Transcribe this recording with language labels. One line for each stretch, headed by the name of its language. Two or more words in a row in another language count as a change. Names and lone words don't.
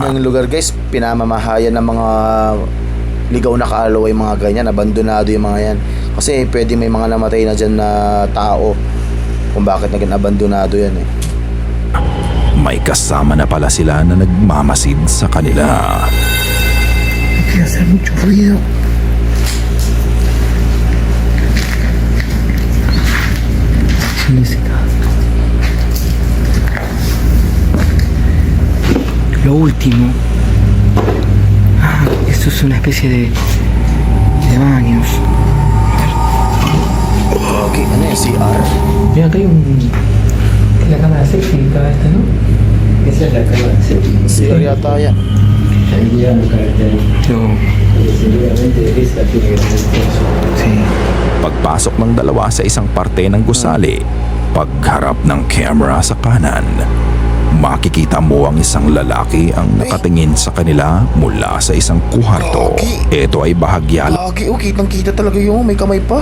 Filipino: Yung lugar guys, pinamamahayan ng mga ligaw na kaalaw yung mga ganyan, abandonado yung mga yan. Kasi pwede may mga namatay na dyan na tao kung bakit naging abandonado yan eh. May kasama na pala sila na nagmamasid sa kanila.
Spanish: Que hacer mucho ruido. Música. Lo último. Ah, esto es una especie de baños.
Filipino: Okay, ano yung CR?
Spanish: Mira, acá hay la cámara séptica esta, ¿no? Esa es la cámara séptica.
Filipino: CR yata yan.
Spanish: Ahí voy a buscar el teléfono. No. Porque seguramente esa tiene que ser eso. Sí.
Filipino: Pagpasok ng dalawa sa isang parte ng gusali, pagharap ng camera sa kanan, makikita mo ang isang lalaki ang nakatingin sa kanila mula sa isang kuharto. Ito ay bahagya Gagi, oh, kitang-kita talaga yung may kamay pa.